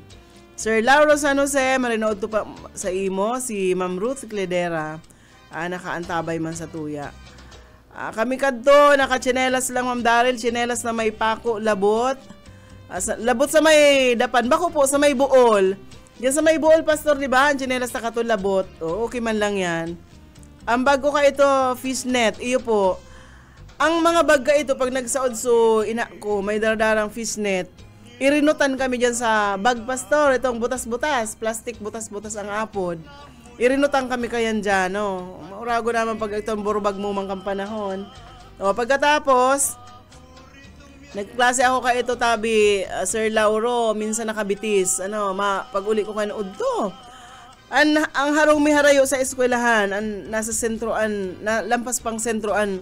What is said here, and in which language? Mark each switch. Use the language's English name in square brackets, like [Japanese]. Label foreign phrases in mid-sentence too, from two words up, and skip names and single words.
[Bikol] Sir Lauro San Jose, maray na pa sa imo, si Ma'am Ruth Cledera, nakaantabay man sa tuya. Kami kadto, naka-chinelas lang Ma'am Daryl, chinelas na may pako, labot. Labot sa may dapan, bako po sa may buol. Yan sa may buol, pastor, di ba? Ang chinelas na kato labot. Okay man lang yan. Ang bago ka ito, fishnet, iyo po. Ang mga bag ka ito, pag nagsaod so ina ko, may dardarang fishnet, irinutan kami dyan sa bag, pastor. Itong butas-butas, plastic butas-butas ang apod. Irinutan kami kayan dyan, Maurago naman pag itong burbag mo mang kampanahon. Pagkatapos, nagklase ako ka ito tabi, Sir Lauro, minsan nakabitis. Pag uli ko kayo udto. Ang harong may harayo sa eskwelahan, nasa sentroan, lampas pang sentroan.